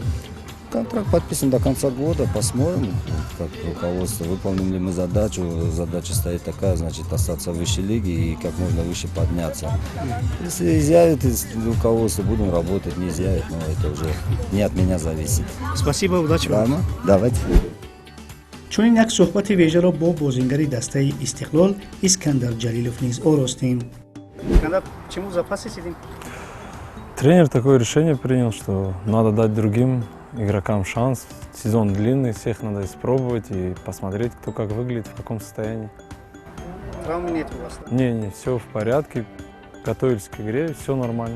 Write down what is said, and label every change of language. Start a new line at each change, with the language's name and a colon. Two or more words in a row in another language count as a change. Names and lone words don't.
Russian: Контракт подписан до конца года. Посмотрим, как руководство, выполним ли мы задачу. Задача стоит такая, значит, остаться в высшей лиге и как можно выше подняться. Если изъявит из руководства, будем работать, не изъявит, но это уже не от меня зависит. Спасибо, удачи вам. Ладно? Давайте.
Tajik: чунин як суҳбати вежаро бо бозингари дастаи Истиқлол Искандар Ҷалилов низ оростем. Искандар,
Russian: чему запасе сидим? Тренер такое решение принял, что надо дать другим игрокам шанс. Сезон длинный, всех надо испробовать и посмотреть, кто как выглядит, в каком состоянии. Травмы нет у вас? Да? Не, все в порядке. Готовились к игре, все нормально.